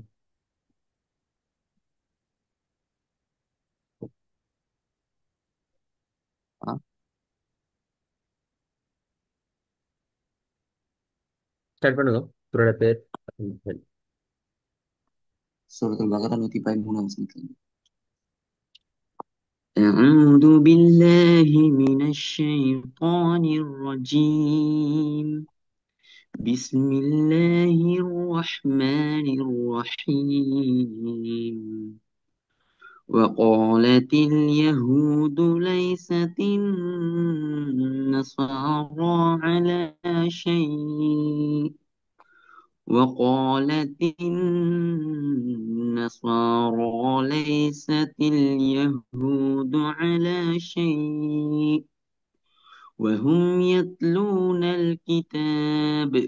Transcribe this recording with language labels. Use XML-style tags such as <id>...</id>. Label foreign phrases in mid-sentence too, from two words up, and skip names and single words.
<ta>ஆ, ஸ்டார்ட் பண்ணுங்க. உங்களோட பேர். சரி. சூரத்துல் பகரா 113 வசனத்துல.</ta> <ar>أعوذ بالله من الشيطان الرجيم. بسم الله الرحمن الرحيم. وقالت اليهود ليست النصارى على شيء، وقالت النصارى ليست اليهود على شيء وهم يتلون الكتاب.</ar>